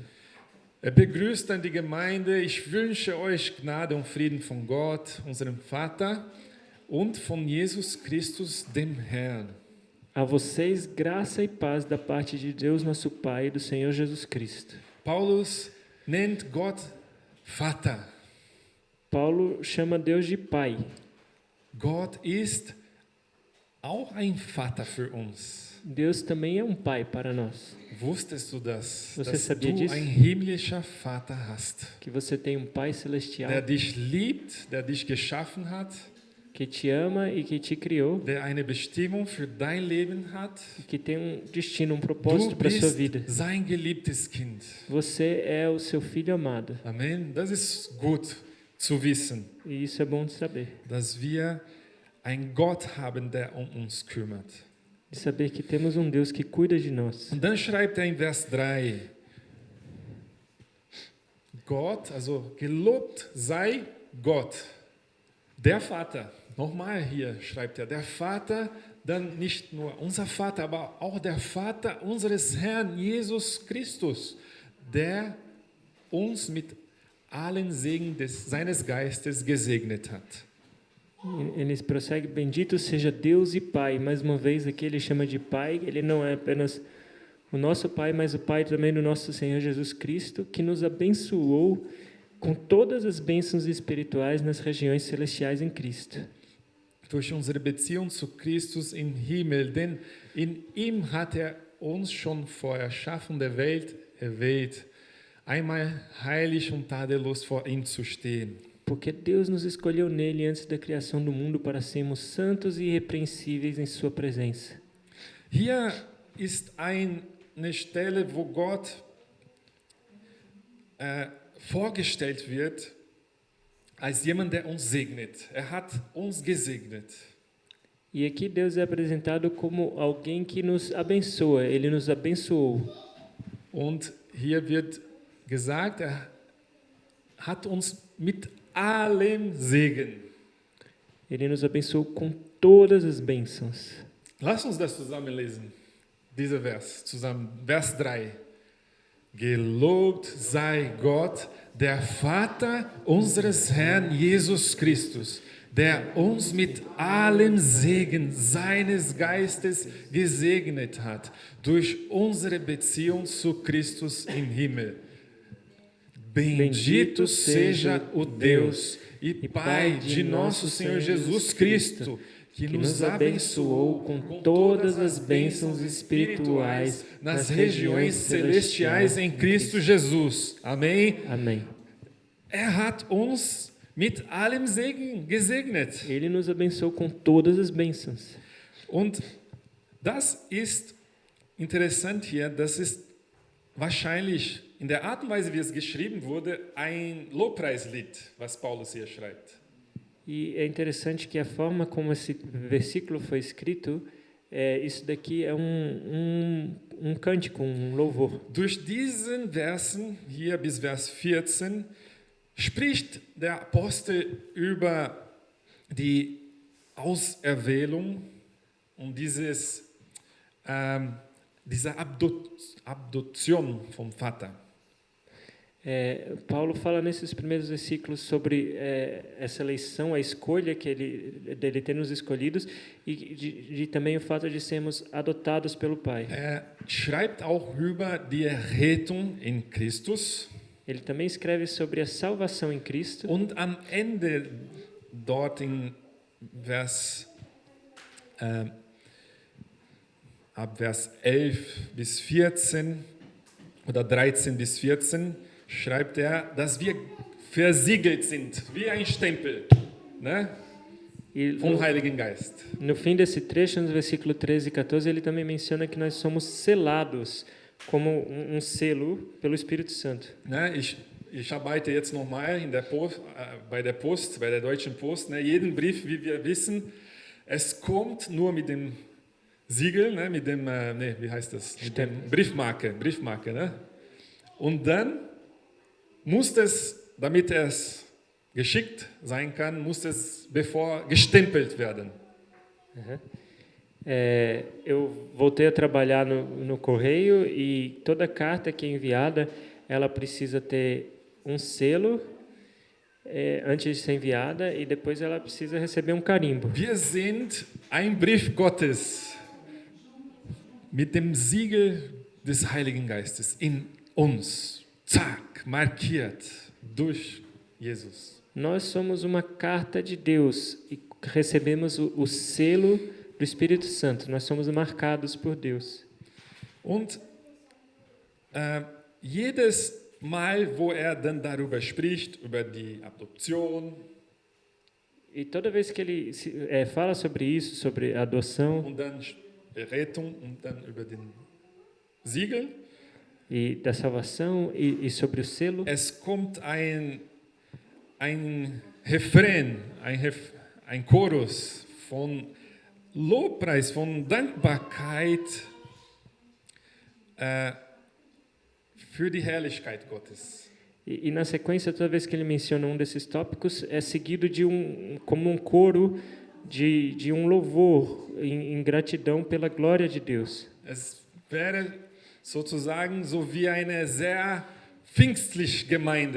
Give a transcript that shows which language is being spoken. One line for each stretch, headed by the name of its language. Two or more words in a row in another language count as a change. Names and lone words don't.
German: Begrüßt dann die Gemeinde. Ich wünsche euch Gnade und Frieden von Gott, unserem Vater, und von Jesus Christus, dem Herrn.
Portuguese: A vocês, graça e paz da parte de Deus, nosso Pai, e do Senhor Jesus Cristo.
German: Paulus nennt Gott Vater.
Portuguese: Paulo chama Deus de Pai.
German: Gott ist auch ein Vater für uns.
Portuguese: Deus também é um Pai para nós.
German: Wusstest du das?
Portuguese: Você
German: Dass
Portuguese: sabia
German: du
Portuguese: disso?
German: ein himmlischer Vater hast,
Portuguese: Que você tem um Pai celestial
German: der dich liebt, der dich geschaffen hat,
Portuguese: que te ama e que te criou,
German: der eine Bestimmung für dein Leben hat.
Portuguese: e que tem um destino, um
German: Du
Portuguese: propósito para a sua vida.
German: bist sein geliebtes Kind.
Portuguese: Você é o seu filho amado.
German: Amen. Das ist gut zu wissen,
Portuguese: E isso é bom de saber.
German: dass wir einen Gott haben, der uns kümmert.
Portuguese: De saber que temos um Deus que cuida de nós.
German: Und dann schreibt in Vers 3, Gott, also gelobt sei Gott, der Vater. Nochmal hier schreibt er, der Vater, dann nicht nur unser Vater, aber auch der Vater unseres Herrn Jesus Christus, der uns mit allen Segen seines Geistes gesegnet hat.
Portuguese: Ele prossegue, bendito seja Deus e Pai. Mais uma vez aqui ele chama de Pai, ele não é apenas o nosso Pai, mas o Pai também do nosso Senhor Jesus Cristo, que nos abençoou com todas as bênçãos espirituais nas regiões celestiais em Cristo.
German: Durch unsere Beziehung zu Christus im Himmel, denn in ihm hat er uns schon vor Erschaffung der Welt erwählt, einmal heilig und tadellos vor ihm zu stehen.
Portuguese: Porque Deus nos escolheu nele antes da criação do mundo para sermos santos e irrepreensíveis em sua presença.
German: Hier ist eine Stelle, wo Gott vorgestellt wird als jemand, der uns segnet. Er hat uns gesegnet.
Portuguese: E aqui Deus é apresentado como alguém que nos abençoa, ele nos abençoou.
German: Und hier wird gesagt, er hat uns mit allem Segen.
Portuguese: Ele nos abençoou com todas as bênçãos.
German: Lass uns das zusammen lesen, dieser Vers, zusammen, Vers 3. Gelobt sei Gott, der Vater unseres Herrn Jesus Christus, der uns mit allem Segen seines Geistes gesegnet hat, durch unsere Beziehung zu Christus im Himmel.
Portuguese: Bendito seja o Deus e Pai de nosso Senhor Jesus Cristo, que nos abençoou com todas as bênçãos espirituais nas regiões celestiais em Cristo Jesus. Amém? Amém.
German: Er hat uns mit allem Segen gesegnet.
Portuguese: Ele nos abençoou com todas as bênçãos.
German: Und das ist interessant hier, das ist wahrscheinlich in der Art und Weise, wie es geschrieben wurde, ein Lobpreislied, was Paulus hier schreibt.
Portuguese: E é interessante que a forma como esse versículo foi escrito, isso daqui é um cântico, um louvor.
German: Durch diesen Versen hier bis Vers 14 spricht der Apostel über die Auserwählung und diese Adoption vom Vater.
Portuguese: Paulo fala nesses primeiros versículos sobre essa eleição, a escolha que dele ter nos escolhidos e de também o fato de sermos adotados pelo Pai.
German: Schreibt auch über die Errettung in Christus.
Portuguese: Ele também escreve sobre a salvação em Cristo.
German: Und am Ende dort in ab Vers 11 bis 14 oder 13 bis 14 schreibt er, dass wir versiegelt sind, wie ein Stempel, ne? Vom Heiligen Geist.
Portuguese: No fim desse trecho, no versículo 13 e 14, ele também menciona que nós somos selados como selo pelo Espírito Santo.
German: Ne, ich arbeite jetzt nochmal bei der Post, bei der Deutschen Post. Ne, jeden Brief, wie wir wissen, es kommt nur mit dem Siegel, ne, mit dem, wie heißt das? Mit dem Briefmarke. Ne? Und dann muss es, damit es geschickt sein kann, muss es gestempelt werden. Uhum.
Portuguese: Eu voltei a trabalhar no correio e toda carta que é enviada, ela precisa ter um selo antes de ser enviada e depois ela precisa receber um carimbo.
German: Wir sind ein Brief Gottes mit dem Siegel des Heiligen Geistes in uns. Zack, markiert durch Jesus.
Portuguese: Nós somos uma carta de Deus e recebemos o selo do Espírito Santo. Nós somos marcados por Deus.
German: Und jedes Mal, wo dann darüber spricht, über die Adoption.
Portuguese: E toda vez que ele fala sobre isso, sobre a adoção,
German: und dann Errettung und dann über den Siegel.
Portuguese: E da salvação e sobre o selo.
German: Es kommt ein Refrain, ein Chorus von Lobpreis, von Dankbarkeit für die Herrlichkeit Gottes.
Portuguese: E na sequência, toda vez que ele menciona um desses tópicos, é seguido de como um coro de um louvor em gratidão pela glória de Deus.
German: Es wäre sozusagen so wie eine sehr pfingstliche Gemeinde.